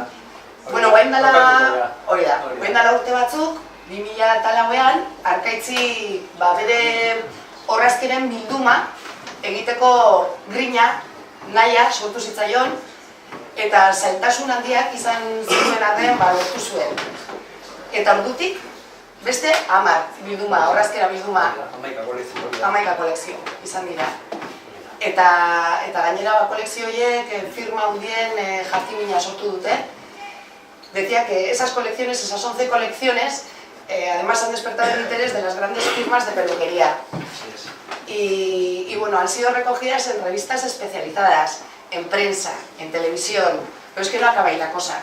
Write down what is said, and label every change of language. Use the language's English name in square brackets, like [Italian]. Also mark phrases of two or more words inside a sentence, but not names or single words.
[Basque] Bueno, guain dala urte batzuk, 2004an, Arkaitzi bere orrazkeren bilduma egiteko grina, nahia, sortu zitzaion, eta zailtasun handiak izan zituen arren lortu zuen. Eta ordutik, beste 10 bilduma, orrazkera bilduma, 11 kolekzio izan dira. Eta gainera kolekzio horiek firma hundien jartimina sortu dute. [Spanish] Decía que esas colecciones, esas 11 colecciones, además han despertado el interés de las grandes firmas de peluquería. Y bueno, han sido recogidas en revistas especializadas, en prensa, en televisión, pero es que no acaba ahí la cosa.